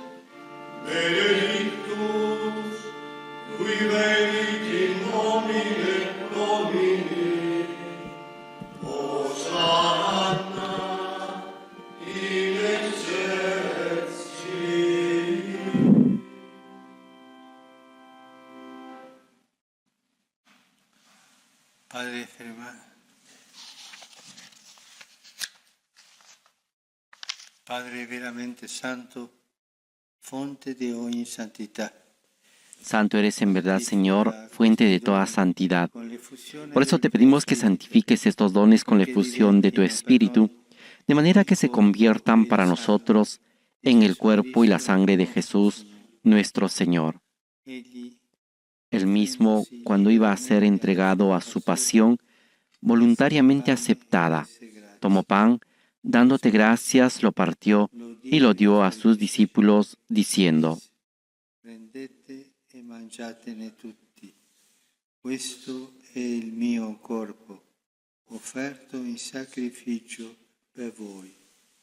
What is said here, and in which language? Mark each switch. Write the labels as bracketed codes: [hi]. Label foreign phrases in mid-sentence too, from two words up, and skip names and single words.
[la] benedictus, qui venit in nomine Domini, Hosanna in excelsis. [it] Padre ferma. Padre veramente santo, fonte di ogni santità. [es] Santo eres en verdad, Señor, fuente de toda santidad. [it] Con l'effusione [es] Por eso te [it] del [es] pedimos que [it] Espíritu, [es] santifiques estos dones con la efusión de tu Espíritu, de manera que se conviertan para nosotros en el cuerpo y la sangre de Jesús, nuestro Señor. [it] egli, [es] Él mismo, cuando iba a ser entregado a su pasión, voluntariamente aceptada, tomó pan, dándote gracias, lo partió y lo dio a sus discípulos, diciendo: [it] prendete e mangiatene tutti. Questo è il mio corpo, offerto in sacrificio per voi.